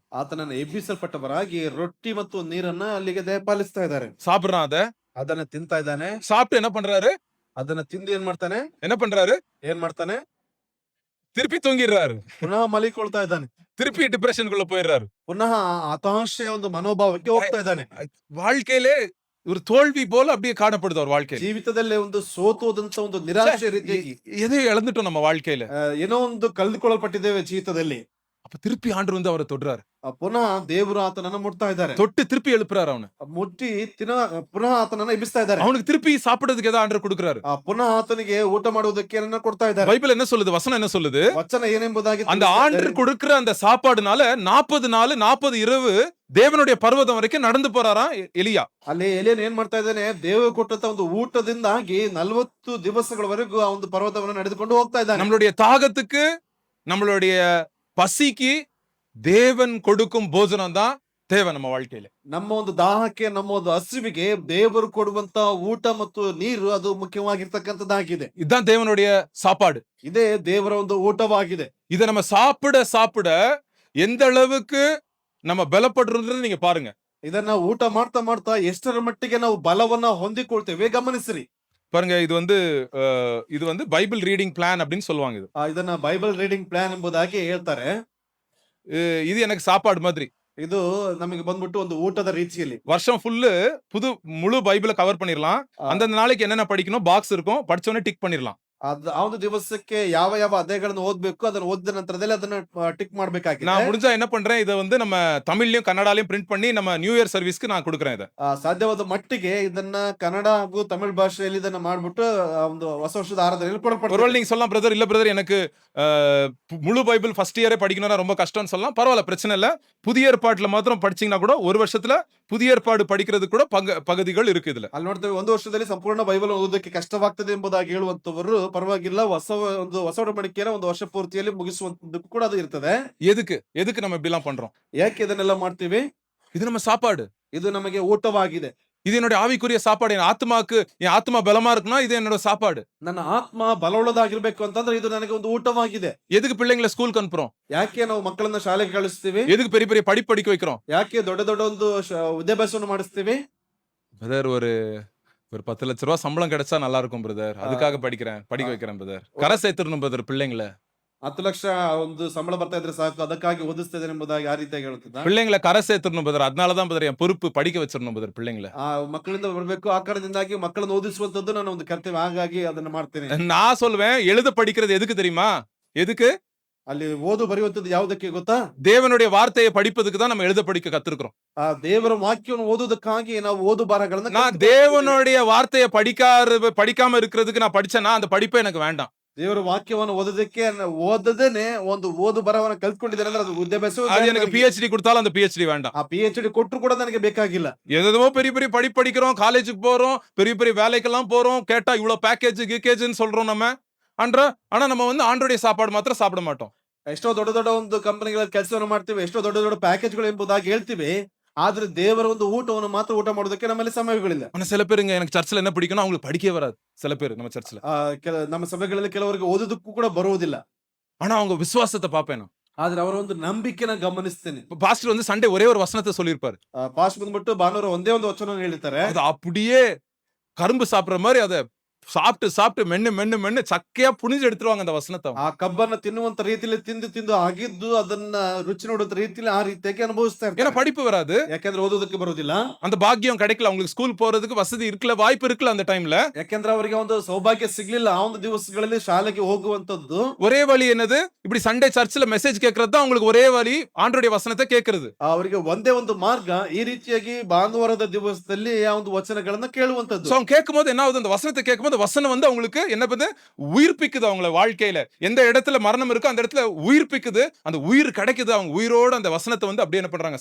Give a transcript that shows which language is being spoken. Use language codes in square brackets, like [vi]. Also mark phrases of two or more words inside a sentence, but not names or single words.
[kn] ಆತನನ್ನು ಎಬ್ಬಿಸಲ್ಪಟ್ಟವರಾಗಿ ರೊಟ್ಟಿ ಮತ್ತು ನೀರನ್ನ ಅಲ್ಲಿಗೆ ದಯಪಾಲಿಸ್ತಾ ಇದ್ದಾರೆ. [ta] சாப்பிடுறான். [kn] ಅದನ್ನ ತಿಂತಾ ಇದ್ದಾನೆ. [ta] சாப்பிட்டு என்ன பண்றாரு, [kn] ಅದನ್ನ ತಿಂದು ಏನ್ ಮಾಡ್ತಾನೆ, ಏನ್ ಮಾಡ್ತಾನೆ, [ta] திருப்பி தூங்கிடுறாரு. [kn] ಪುನಃ ಮಲಿಕೊಳ್ತಾ ಇದ್ದಾನೆ. [ta] திருப்பி டிப்ரெஷனுக்குள்ள போயிடுறாரு. [kn] ಪುನಃ ಹತಾಶೆಯ ಒಂದು ಮನೋಭಾವಕ್ಕೆ ಹೋಗ್ತಾ ಇದ್ದಾನೆ. [ta] வாழ்க்கையிலே ஒரு தோல்வி போல அப்படியே காணப்படுது அவர் வாழ்க்கை. [kn] ಜೀವಿತದಲ್ಲೇ ಒಂದು ಸೋತೋದಂತ ಒಂದು ನಿರಾಶೆ ರೀತಿಯಾಗಿ [ta] எதையோ இழந்துட்டோம் நம்ம வாழ்க்கையில. [kn] ಏನೋ ಒಂದು ಕಳೆದುಕೊಳ್ಳಲ್ಪಟ್ಟಿದ್ದೇವೆ ಜೀವಿತದಲ್ಲಿ. [ta] அப்ப திருப்பி ஆண்டவர் வந்து அவரை தொடுறாரு. [kn] ಪುನಃ ದೇವರು ಆತನನ್ನ ಮುಟ್ತಾ ಇದ್ದಾರೆ. [ta] தொட்டு திருப்பி எழுப்புறாரு அவனை. [kn] ಮುಟ್ಟಿ ಪುನಃ ಆತನನ್ನ ಎಬ್ಬಿಸ್ತಾ ಇದ್ದಾರೆ. [ta] அவனுக்கு திருப்பி சாப்பிடுறதுக்கு ஏதாவது ஆண்டவர் கொடுக்கிறாரு. [kn] ಪುನಃ ಆತನಿಗೆ ಊಟ ಮಾಡುವುದಕ್ಕೆ ಏನನ್ನ ಕೊಡ್ತಾ ಇದ್ದಾರೆ. [ta] பைபிள் என்ன சொல்லுது, வசனம் என்ன சொல்லுது, [kn] ವಚನ ಏನೆಂಬುದಾಗಿ [ta] அந்த ஆண்டவர் கொடுக்கிற அந்த சாப்பாடுனால 40 நாள் 40 இரவு தேவனுடைய பர்வதம் வரைக்கும் நடந்து போறாராம் எலியா. [kn] ಅಲ್ಲಿ ಎಲಿಯನ್ ಏನ್ ಮಾಡ್ತಾ ಇದ್ದಾನೆ, ದೇವರು ಕೊಟ್ಟಂತ ಒಂದು ಊಟದಿಂದಾಗಿ 40 ದಿವಸಗಳವರೆಗೂ ಆ ಒಂದು ಪರ್ವತವನ್ನು ನಡೆದುಕೊಂಡು ಹೋಗ್ತಾ ಇದ್ದಾನೆ. [ta] நம்மளுடைய தாகத்துக்கு, நம்மளுடைய பசிக்கு தேவன் கொடுக்கும் போஜனம் தான் தேவை நம்ம வாழ்க்கையில. [kn] ನಮ್ಮ ಒಂದು ದಾಹಕ್ಕೆ, ನಮ್ಮ ಒಂದು ಹಸಿವಿಗೆ ದೇವರು ಕೊಡುವಂತ ಊಟ ಮತ್ತು ನೀರು ಅದು ಮುಖ್ಯವಾಗಿರ್ತಕ್ಕಂಥದ್ದಾಗಿದೆ. [ta] இதுதான் தேவனுடைய சாப்பாடு. [kn] ಇದೇ ದೇವರ ಒಂದು ಊಟವಾಗಿದೆ. [ta] இதை நம்ம சாப்பிட எந்த அளவுக்கு நம்ம பலப்படுறோம்ன்றது நீங்க பாருங்க. [kn] ಇದನ್ನ ಊಟ ಮಾಡ್ತಾ ಮಾಡ್ತಾ ಎಷ್ಟರ ಮಟ್ಟಿಗೆ ನಾವು ಬಲವನ್ನ ಹೊಂದಿಕೊಳ್ತೇವೆ ಗಮನಿಸಿರಿ. [ta] பாருங்க, இது வந்து [en] Bible reading plan [ta] அப்படின்னு சொல்லுவாங்க. [kn] ಇದನ್ನ [en] Bible reading plan [kn] ಎಂಬುದಾಗಿ ಹೇಳ್ತಾರೆ. [ta] இது எனக்கு சாப்பாடு மாதிரி. [kn] ಇದು ನಮಗೆ ಬಂದ್ಬಿಟ್ಟು ಒಂದು ಊಟದ ರೀತಿಯಲ್ಲಿ [ta] வருஷம் ஃபுல்லு முழு பைபிளை கவர் பண்ணிடலாம். அந்தந்த நாளைக்கு என்னென்ன படிக்கணும் பாக்ஸ் இருக்கும், படிச்சோடனே டிக் பண்ணிடலாம். [kn] ಆ ಒಂದು ದಿವಸಕ್ಕೆ ಯಾವ ಯಾವ ಅಧ್ಯಾಯಗಳನ್ನು ಓದ್ಬೇಕು ಅದನ್ನ ಓದಿದ ನಂತರದಲ್ಲಿ ಅದನ್ನ ಟಿಕ್ ಮಾಡ್ಬೇಕಾಗಿದೆ. [ta] நான் முடிஞ்சா என்ன பண்றேன், இதை வந்து நம்ம தமிழ்லயும் கன்னடாலையும் பிரிண்ட் பண்ணி நம்ம [en] New Year [ta] ಸರ್ವಿಸ್ಗೆ நான் கொடுக்குறேன். இதை [kn] ಸಾಧ್ಯವಾದ ಮಟ್ಟಿಗೆ ಇದನ್ನ ಕನ್ನಡ ಹಾಗೂ ತಮಿಳ್ ಭಾಷೆಯಲ್ಲಿ ಇದನ್ನ ಮಾಡ್ಬಿಟ್ಟು ಒಂದು ಹೊಸ ವರ್ಷದ ಆರಾಧನೆಯಲ್ಲಿ ಕೊಡಲ್ಪಡುತ್ತೆ. [ta] ஒருவேளை நீங்க சொல்லலாம், பிரதர் இல்ல பிரதர் எனக்கு முழு பைபிள் [en] first year [ta] படிக்கணும்னா ரொம்ப கஷ்டம்னு சொல்லலாம். பரவாயில்ல, பிரச்சனை இல்ல. புதிய ஏற்பாட்டுல மாத்திரம் படிச்சீங்கன்னா கூட ஒரு வருஷத்துல புதிய ஏற்பாடு படிக்கிறதுக்கு கூட பகுதிகள் இருக்கு இதுல. [kn] ಅಲ್ಲಿ ನೋಡ್ತೇವೆ, ಒಂದು ವರ್ಷದಲ್ಲಿ ಸಂಪೂರ್ಣ ಬೈಬಲ್ ಓದೋದಕ್ಕೆ ಕಷ್ಟವಾಗ್ತದೆ ಎಂಬುದಾಗಿ ಹೇಳುವಂತವರು ಪರವಾಗಿಲ್ಲ, ಹೊಸ ಒಡಂಬಡಿಕೆಯ ಒಂದು ವರ್ಷ ಪೂರ್ತಿಯಲ್ಲಿ ಮುಗಿಸುವಂತದಕ್ಕೂ ಕೂಡ ಅದು ಇರ್ತದೆ. [ta] எதுக்கு நம்ம இப்படி எல்லாம் பண்றோம்? [kn] ಯಾಕೆ ಇದನ್ನೆಲ್ಲ ಮಾಡ್ತೀವಿ? [ta] இது நம்ம சாப்பாடு. [kn] ಇದು ನಮಗೆ ಊಟವಾಗಿದೆ. [ta] இது என்னுடைய ஆவிக்குரிய சாப்பாடு. என் ஆத்மா பலமா இருக்குன்னா இது என்னோட சாப்பாடு. [kn] ನನ್ನ ಆತ್ಮ ಬಲವುಳ್ಳದಾಗಿರ್ಬೇಕು ಅಂತಂದ್ರೆ ಇದು ನನಗೆ ಒಂದು ಊಟವಾಗಿದೆ. [ta] எதுக்கு பிள்ளைங்களை ஸ்கூலுக்கு அனுப்புறோம்? [kn] ಯಾಕೆ ನಾವು ಮಕ್ಕಳನ್ನ ಶಾಲೆಗೆ ಕಳಿಸ್ತೀವಿ? [ta] எதுக்கு பெரிய பெரிய படிக்க வைக்கிறோம்? [kn] ಯಾಕೆ ದೊಡ್ಡ ದೊಡ್ಡ ಒಂದು ವಿದ್ಯಾಭ್ಯಾಸವನ್ನು ಮಾಡಿಸ್ತೀವಿ? [ta] பிரதர் ஒரு 10 லட்ச ரூபாய் சம்பளம் கிடைச்சா நல்லா இருக்கும் பிரதர், அதுக்காக படிக்க வைக்கிறேன் பிரதர். கரை சேர்த்துடணும் பிரதர் பிள்ளைங்களை. [kn] 10 ಲಕ್ಷ ಒಂದು ಸಂಬಳ ಬರ್ತಾ ಇದ್ರೆ ಸಾಕು, ಅದಕ್ಕಾಗಿ ಓದಿಸ್ತಾ ಇದ್ದೇನೆ ಎಂಬುದಾಗಿ ಆ ರೀತಿಯಾಗಿ ಹೇಳುತ್ತಿದ್ದ. [ta] பிள்ளைங்களை கரை சேர்த்துடணும் பிரதர், அதனாலதான் பிரதர் என் பொறுப்பு படிக்க வச்சிடணும் பிரதர் பிள்ளைங்களை. [kn] ಆ ಮಕ್ಕಳಿಂದ ಬರಬೇಕು, ಆ ಕಾರಣದಿಂದಾಗಿ ಮಕ್ಕಳನ್ನು ಓದಿಸುವಂತದ್ದು ನನ್ನ ಒಂದು ಕರ್ತವ್ಯ, ಹಾಗಾಗಿ ಅದನ್ನ ಮಾಡ್ತೇನೆ. [ta] நான் சொல்லுவேன், எழுத படிக்கிறது எதுக்கு தெரியுமா? எதுக்கு? [kn] ಅಲ್ಲಿ ಓದು ಬರೆಯುವಂತದ್ದು ಯಾವುದಕ್ಕೆ ಗೊತ್ತಾ? [ta] தேவனுடைய வார்த்தையை படிப்பதுக்கு தான் நம்ம எழுத படிக்க கத்துருக்கிறோம். [kn] ಆ ದೇವರ ವಾಕ್ಯವನ್ನು ಓದುವುದಕ್ಕಾಗಿ ನಾವು ಓದು ಬರಹಗಳನ್ನ [ta] நான் தேவனுடைய வார்த்தையை படிக்காம இருக்கிறதுக்கு நான் படிச்சேன்னா அந்த படிப்பே எனக்கு வேண்டாம். [kn] ದೇವರ ವಾಕ್ಯವನ್ನು ಓದೋದಕ್ಕೆ ಓದದೇನೆ ಒಂದು ಓದು ಬರಹವನ್ನ ಕಲ್ತ್ಕೊಂಡಿದ್ದೇನೆ ಅಂದ್ರೆ ಅದು ವಿದ್ಯಾಭ್ಯಾಸ. [ta] அது எனக்கு PhD கொடுத்தாலும் அந்த PhD வேண்டாம். [kn] ಆ PhD ಕೊಟ್ಟರು ಕೂಡ ನನಗೆ ಬೇಕಾಗಿಲ್ಲ. [ta] ஏதோ பெரிய பெரிய படிக்கிறோம், காலேஜுக்கு போறோம், பெரிய பெரிய வேலைக்கெல்லாம் போறோம், கேட்டா இவ்வளவு பேக்கேஜ்னு சொல்றோம் நம்ம. ஆனா நம்ம வந்து ஆண்டோடைய சாப்பாடு மாத்திரம் சாப்பிட மாட்டோம். [kn] ಎಷ್ಟೋ ದೊಡ್ಡ ದೊಡ್ಡ ಒಂದು ಕಂಪನಿಗಳಲ್ಲಿ ಕೆಲಸವನ್ನು ಮಾಡ್ತೀವಿ, ಎಷ್ಟೋ ದೊಡ್ಡ ದೊಡ್ಡ ಪ್ಯಾಕೇಜ್ಗಳು ಎಂಬುದಾಗಿ ಹೇಳ್ತೀವಿ, ಆದ್ರೆ ದೇವರ ಒಂದು ಊಟವನ್ನು ಮಾತ್ರ ಊಟ ಮಾಡೋದಕ್ಕೆ ನಮ್ಮಲ್ಲಿ ಸಮಯಗಳಿಲ್ಲ. [ta] ஆனா சில பேருங்க எனக்கு சர்ச்சில் என்ன பிடிக்கணும் அவங்களுக்கு படிக்கவே வராது. சில பேர் நம்ம சர்ச்சில் [kn] ನಮ್ಮ ಸಭೆಗಳಲ್ಲಿ ಕೆಲವರಿಗೆ ಓದೋದಕ್ಕೂ ಕೂಡ ಬರುವುದಿಲ್ಲ. [ta] ஆனா அவங்க விசுவாசத்தை பார்ப்பேன் நான். [kn] ಆದ್ರೆ ಅವರ ಒಂದು ನಂಬಿಕೆನ ಗಮನಿಸ್ತೇನೆ. [ta] பாஸ்டர் வந்து சண்டே ஒரே ஒரு வசனத்தை சொல்லியிருப்பாரு. [kn] ಪಾಸ್ಟ್ ಬಂದ್ಬಿಟ್ಟು ಭಾನುವಾರ ಒಂದೇ ಒಂದು ವಚನ ಹೇಳಿರ್ತಾರೆ. [ta] அது அப்படியே கரும்பு சாப்பிடுற மாதிரி அதை சாப்பிட்டு மென்னு சக்கையா புனிஞ்சு எடுத்துருவாங்க அந்த வசனத்தை. [kn] ಆ ಕಬ್ಬನ್ನ ತಿನ್ನುವಂತ ರೀತಿಯಲ್ಲಿ ತಿಂದು ಆಗಿದ್ದು ಅದನ್ನ ರುಚಿ ನೋಡುವಂತ ರೀತಿಯಲ್ಲಿ ಆ ರೀತಿಯಾಗಿ ಅನುಭವಿಸ್ತಾ [ta] ஏன்னா [kn] ಇರ್ತಾರೆ. [ta] படிப்பு வராது, [kn] ಯಾಕಂದ್ರೆ ಓದೋದಕ್ಕೆ ಬರುವುದಿಲ್ಲ. [ta] அந்த பாக்கியம் கிடைக்கல, அவங்களுக்கு ஸ்கூல் போறதுக்கு வசதி இருக்கல, வாய்ப்பு இருக்கல அந்த டைம்ல. [kn] ಯಾಕಂದ್ರೆ ಅವರಿಗೆ ಒಂದು ಸೌಭಾಗ್ಯ ಸಿಗ್ಲಿಲ್ಲ ಆ ಒಂದು ದಿವಸಗಳಲ್ಲಿ ಶಾಲೆಗೆ ಹೋಗುವಂತದ್ದು. [ta] ஒரே வழி என்னது? இப்படி சண்டே சர்ச்சில் மெசேஜ் கேட்கறது தான் அவங்களுக்கு ஒரே வழி, ஆண்டோடைய வசனத்தை கேட்கறது. [kn] ಅವರಿಗೆ ಒಂದೇ ಒಂದು ಮಾರ್ಗ ಈ ರೀತಿಯಾಗಿ ಭಾನುವಾರದ ದಿವಸದಲ್ಲಿ ಆ ಒಂದು ವಚನಗಳನ್ನ ಕೇಳುವಂತದ್ದು. [ta] சோ அவங்க கேட்கும்போது என்ன ஆகுது? அந்த வசனத்தை கேட்கும்போது வசனம் வந்து அவங்களுக்கு என்ன பண்ணுது? உயிர்ப்பிக்குது அவங்கள வாழ்க்கையில. எந்த இடத்துல மரணம் இருக்கோ அந்த இடத்துல உயிர்ப்பிக்குது, அந்த உயிர் கிடைக்குது, அவங்க உயிரோட அந்த வசனத்தை வந்து அப்படியே என்ன பண்றாங்க?